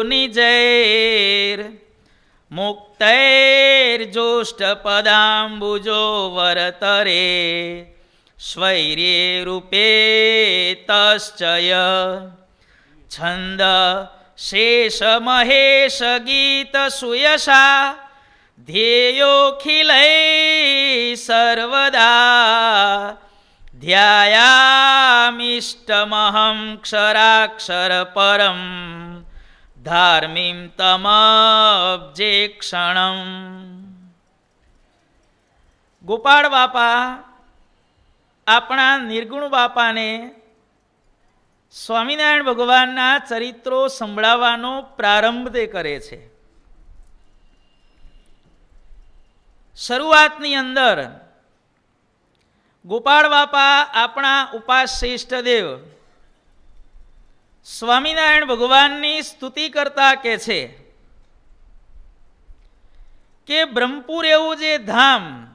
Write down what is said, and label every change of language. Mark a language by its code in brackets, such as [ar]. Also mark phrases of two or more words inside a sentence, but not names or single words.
[sa] निजैर्मुक्तैर्जोष्टपदाम्बुजो वरतरे स्वैर्ये रूपे तश्चय छन्द शेष महेश गीत सुयशा ध्येयोऽखिलैः सर्वदा ध्यायामीष्टमहं क्षराक्षर परं धार्मीं तमब्जे क्षणं। [gu] गोपाळ बापा આપણા નિર્ગુણ બાપાને સ્વામિનારાયણ ભગવાનના ચરિત્રો સંભળાવવાનો પ્રારંભ તે કરે છે. શરૂઆતની અંદર ગોપાળ બાપા આપણા ઉપાસ્ય ઈષ્ટદેવ સ્વામિનારાયણ ભગવાનની સ્તુતિ કરતા કહે છે કે બ્રહ્મપુર એવું જે ધામ